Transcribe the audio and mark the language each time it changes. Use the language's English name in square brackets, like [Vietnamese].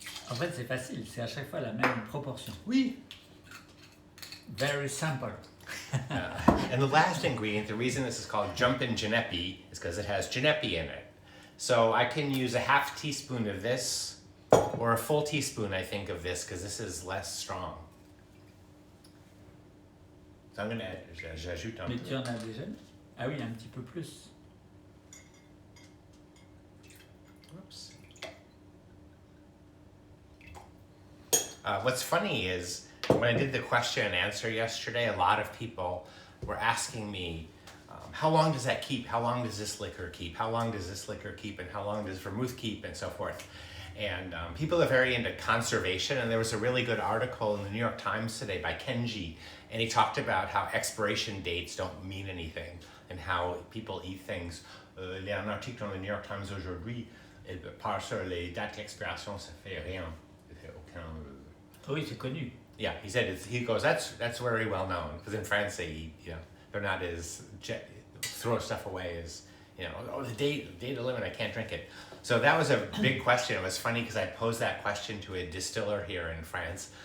[French] En fait, c'est facile, c'est à chaque fois la même proportion. Oui. [English] Very simple. And the last ingredient, the reason this is called Jumpin Genepy is because it has Genepy in it. So I can use a half teaspoon of this or a full teaspoon, I think, of this because this is less strong. So I'm going to add, [French] j'ajoute un Mais peu. tu en as déjà? Ah oui, un petit peu plus. [English] Whoops. What's funny is when I did the question and answer yesterday, a lot of people were asking me, how long does that keep? How long does this liquor keep? How long does this liquor keep? And how long does vermouth keep? And so forth. And people are very into conservation. And there was a really good article in the New York Times today by Kenji. And he talked about how expiration dates don't mean anything and how people eat things. [French] Il y a un article dans le New York Times aujourd'hui. Et par sur les dates d'expiration, ça fait rien. Ça fait aucun. Oui, c'est connu. [English] Yeah, he said he goes. That's very well known because in France they eat. You know, they're not as throw stuff away as oh the date limit, I can't drink it. So that was a big question. It was funny because I posed that question to a distiller here in France.